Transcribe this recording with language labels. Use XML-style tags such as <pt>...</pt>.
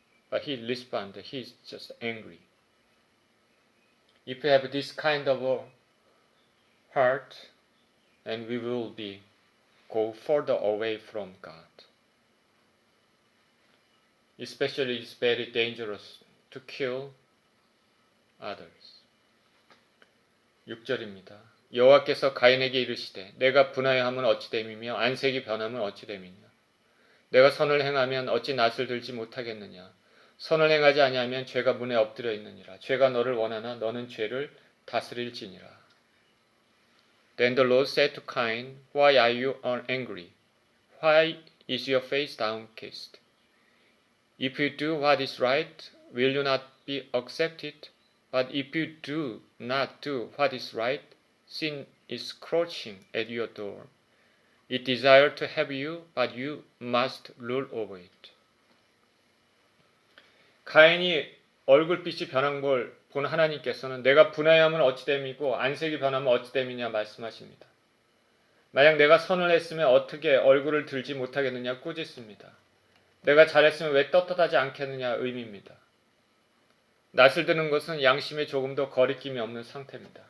<en>But he responded, he's just angry. If we have this kind of a heart, and we will go further away from God. Especially it's very dangerous to kill others.</en> <ko>6절입니다. 여호와께서 가인에게 이르시되 내가 분하여함은 어찌 됨이며 안색이 변함은 어찌 됨이냐. 내가 선을 행하면 어찌 낯을 들지 못하겠느냐. 선을 행하지 아니하면 죄가 문에 엎드려 있느니라. 죄가 너를 원하나 너는 죄를 다스릴지니라.</ko> <en>Then the Lord said to Cain, Why are you angry? Why is your face downcast? If you do what is right, will you not be accepted? But if you do not do what is right, sin is crouching at your door. It desires to have you, but you must rule over it.</en> <ko>가인이 얼굴빛이 변한 걸 본 하나님께서는 내가 분하여하면 어찌 됨이고 안색이 변하면 어찌 됨이냐 말씀하십니다. 만약 내가 선을 했으면 어떻게 얼굴을 들지 못하겠느냐 꾸짖습니다. 내가 잘했으면 왜 떳떳하지 않겠느냐 의미입니다. 낯을 드는 것은 양심에 조금도 거리낌이 없는 상태입니다.</ko>